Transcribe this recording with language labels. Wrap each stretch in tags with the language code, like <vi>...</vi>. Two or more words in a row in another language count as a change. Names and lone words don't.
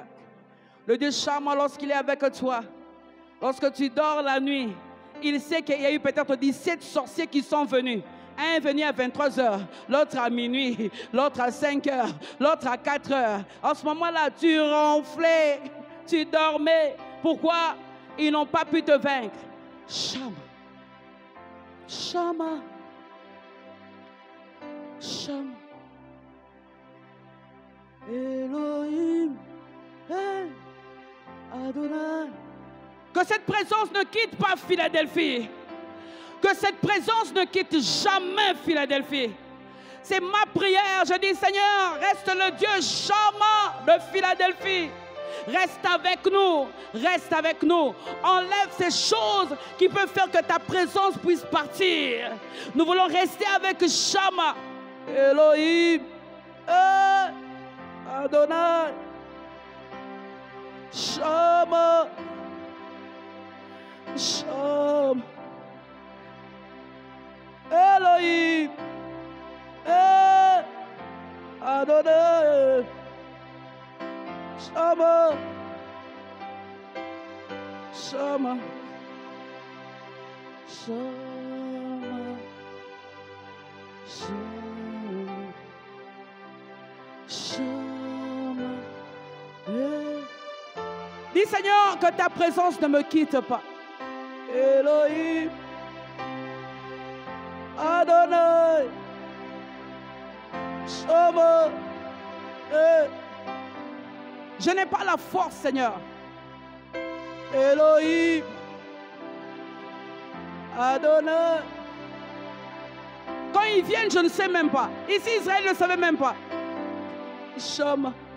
<fr>Le Dieu Shama, lorsqu'il est avec toi, lorsque tu dors la nuit, il sait qu'il y a eu peut-être 17 sorciers qui sont venus. Un est venu à 23 h, l'autre à minuit, l'autre à 5 h, l'autre à 4 h. En ce moment-là, tu ronflais, tu dormais. Pourquoi? Ils n'ont pas pu te vaincre. Shama. Shama. Shama. Elohim. Hey. Adonai. Que cette présence ne quitte pas Philadelphie. Que cette présence ne quitte jamais Philadelphie. C'est ma prière. Je dis, Seigneur, reste le Dieu Shama de Philadelphie. Reste avec nous. Reste avec nous. Enlève ces choses qui peuvent faire que ta présence puisse partir. Nous voulons rester avec Shama. Elohim. Adonai. Shama. Shama. Elohim. Adonai. Shama. Shama. Shama. Shama. Shama. Dis Seigneur que ta présence ne me quitte pas. Elohim. Adonai. Shama. Je n'ai pas la force, Seigneur. Elohim. Adonai. Quand ils viennent, je ne sais même pas. Ici, Israël ne savait même pas. Shama.</fr>